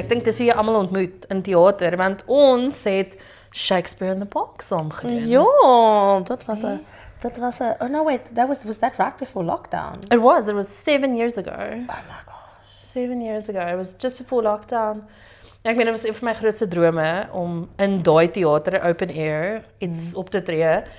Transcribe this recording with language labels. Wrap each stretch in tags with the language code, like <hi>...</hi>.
<af>Ek dink dis hoe jy almal ontmoet in theater, want ons het Shakespeare in the Park saam gedoen. Ja, dat was</af> <en>oh no wait, was that right before lockdown? It was 7 years ago. Oh my gosh. 7 years ago. It was just before lockdown.</en> <af>Ja, ek meen, dit was een van my grootste drome om in daai theater, open air, iets op te tree.</af>